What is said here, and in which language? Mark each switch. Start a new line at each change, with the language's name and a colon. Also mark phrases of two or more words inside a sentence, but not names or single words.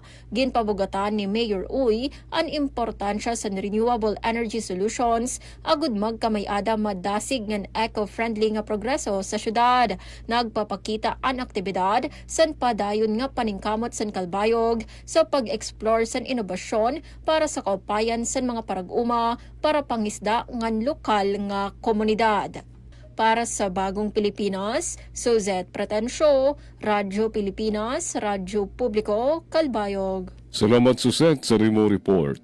Waray: Ginpabugatan ni Mayor Uy ang importansya sa
English: renewable energy solutions
Waray: agud magkamayada madasig ngan eco-friendly nga progreso sa syudad. Nagpapakita ang aktibidad san padayon nga paningkamot san Calbayog sa pag-explore san inobasyon para sa kaupayan san mga parag-uma para pangisda ngan lokal nga komunidad. Para sa Bagong Pilipinas, Suzette Pretensio, Radyo Pilipinas, Radyo Publiko, Calbayog. Salamat Suset sa Rimo Report.